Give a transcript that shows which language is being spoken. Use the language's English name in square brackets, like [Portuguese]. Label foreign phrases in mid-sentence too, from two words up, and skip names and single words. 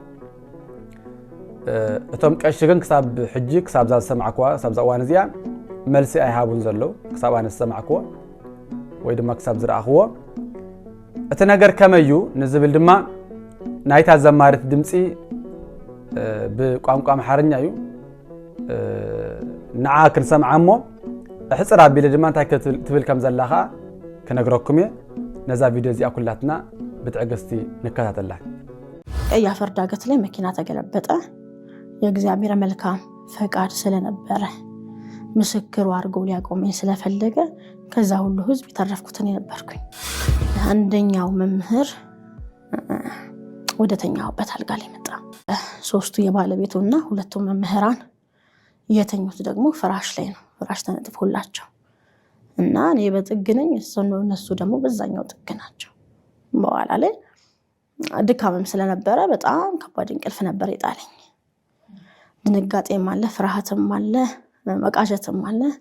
[Tigrinya] እቶም ቀሺ ግን ክሳብ ሕጂ ክሳብ ዝሰማዕክዋ ክሳብ እዋን እዚኣ መልሲ ኣይሃቡን ዘለው ክሳብ ኣነ ዝሰማዕክዎ ወይ ድማ ክሳብ ዝረኣኽዎ እቲ ነገር ከመዩ ንዝብል ድማ ናይታ ዘማሪት ድምፂ ብቋንቋ አምሓርኛ እዩ ንዓ ክንሰምዓ እሞ ሕፅር ኣቢለ ድማ እንታይ ትብል ከም ዘላ ኸዓ ክነግረኩም እየ። ነዛ ቪዲዮ እዚኣ ኩላትና ብትዕግስቲ ንከታተላ። [Amharic] ቀይ አፈር ዳገት ላይ መኪና ተገለበጠ። የእግዚአብሔር መልካም ፈቃድ ስለነበረ ምስክሩ አድርጎ ሊያቆመኝ ስለፈለገ ከዛ ሁሉ ህዝብ የተረፍኩትን ነበርኩኝ። አንደኛው መምህር ወደተኛውበት አልጋ ላይ መጣ። ሶስቱ የባለቤቱና ሁለቱ መምህራን የተኙት ደግሞ ፍራሽ ላይ ነው። ፍራሽ ተነጥፎላቸው እና እኔ በጥግ ነኝ፣ እነሱ ደግሞ በዛኛው ጥግ ናቸው። በኋላ ላይ ድካምም ስለነበረ በጣም ከባድ እንቅልፍ ነበር የጣለኝ። ድንጋጤም አለ፣ ፍርሃትም አለ፣ መቃዠትም አለ።